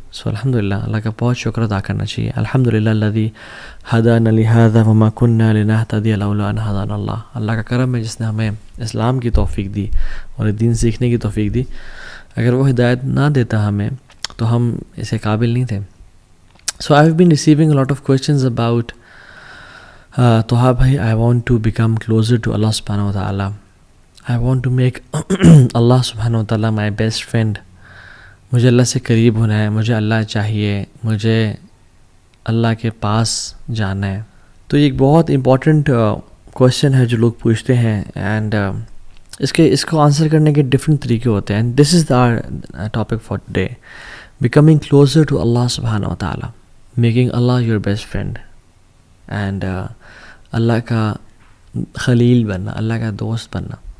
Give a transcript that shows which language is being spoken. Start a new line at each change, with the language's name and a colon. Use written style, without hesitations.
Urdu: سو الحمدللہ اللہ کا بہت شکر ادا کرنا چاہیے.
Arabic: الحمدللہ الذی ہدانا لہذا وما کنا لنہتدی لولا ان ہدانا اللہ.
Urdu: اللہ کا کرم ہے جس نے ہمیں اسلام کی توفیق دی اور دین سیکھنے کی توفیق دی. اگر وہ ہدایت نہ دیتا ہمیں تو ہم اسے قابل نہیں تھے.
English: So I've been receiving a lot of questions about Toha bhai, I want to become closer to Allah subhanahu wa ta'ala. I want to make Allah subhanahu wa ta'ala my best friend.
Urdu: مجھے اللہ سے قریب ہونا ہے, مجھے اللہ چاہیے, مجھے اللہ کے پاس جانا ہے. تو یہ ایک بہت امپورٹنٹ کویشچن ہے جو لوگ پوچھتے ہیں, اینڈ اس کو آنسر کرنے کے ڈفرینٹ طریقے ہوتے ہیں.
English: and this is the topic for today, becoming closer to Allah سبحانہ و تعالیٰ, making Allah your best friend,
Urdu: and اللہ کا خلیل بننا, اللہ کا دوست بننا.